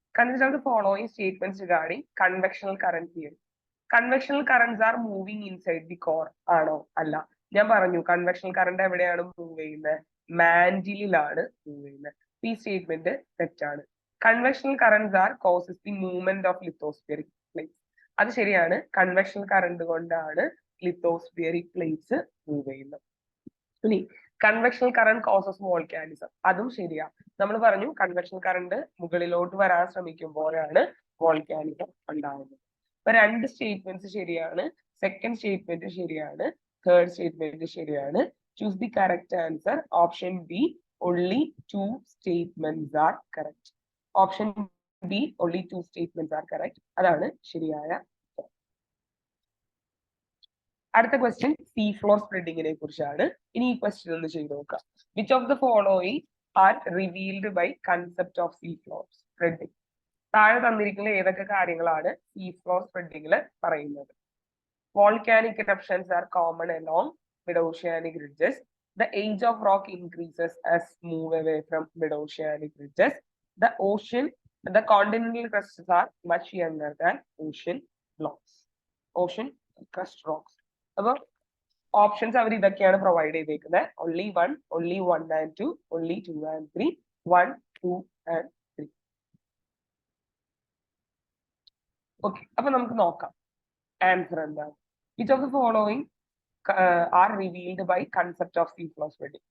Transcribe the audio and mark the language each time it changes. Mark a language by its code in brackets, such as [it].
[en] Consider the following statements regarding convectional current theory. Convectional currents are moving inside the core. [ml] ആണോ? അല്ല. ഞാൻ പറഞ്ഞു convectional current എവിടെയാണ് move ചെയ്യുന്നത്? മാൻഡിലാണ് മൂവ് ചെയ്യുന്നത്. ഈ സ്റ്റേറ്റ്മെന്റ് തെറ്റാണ്. [en] Convectional currents are causes the movement of lithospheric plates. [ml] അത് ശരിയാണ്. കൺവെക്ഷണൽ കറന്റ് കൊണ്ടാണ് ലിത്തോസ്ഫിയറിക് പ്ലേറ്റ്സ് മൂവ് ചെയ്യുന്നത്. ഇനി [en] convectional current causes volcanism, [ml] അതും ശരിയാ. നമ്മൾ പറഞ്ഞു കൺവെക്ഷണൽ കറന്റ് മുകളിലോട്ട് വരാൻ ശ്രമിക്കുമ്പോഴാണ് വോൾക്കാനിസം ഉണ്ടാകുന്നത്. അപ്പൊ 2 സ്റ്റേറ്റ്മെന്റ്സ് ശരിയാണ്, സെക്കൻഡ് സ്റ്റേറ്റ്മെന്റ് ശരിയാണ്, തേർഡ് സ്റ്റേറ്റ്മെന്റ് ശരിയാണ്. [en] Choose the correct answer. Option B, only 2 statements are correct. Option B, only 2 statements are correct. [ml] അതാണ് ശരിയായ. അടുത്ത ക്വസ്റ്റ്യൻ സീ ഫ്ലോർ സ്പ്രെഡിങ്ങിനെ കുറിച്ചാണ്. ഇനി ഈ ക്വസ്റ്റ്യൻ ഒന്ന് ചെയ്ത് നോക്കാം. [en] Which of the following are revealed by concept of sea floor spreading? [ml] താഴെ തന്നിരിക്കുന്ന ഏതൊക്കെ കാര്യങ്ങളാണ് സീ ഫ്ലോർ സ്പ്രെഡിങ്ങിൽ പറയുന്നത്? [en] Volcanic eruptions are common along mid-oceanic ridges. The age of rock increases as move away from mid-oceanic ridges. The continental crusts are much younger than ocean blocks. Ocean crust rocks. [ml] അപ്പൊ options അവർ ഇതൊക്കെയാണ് provide ചെയ്തേക്കുന്നത്. [en] only 1 and 2, only 2 and 3, 1, 2 and 3. [ml] Okay, അപ്പൊ നമുക്ക് നോക്കാം answer എന്താണ്. [en] Which of the following are revealed by concept of sea floor spreading?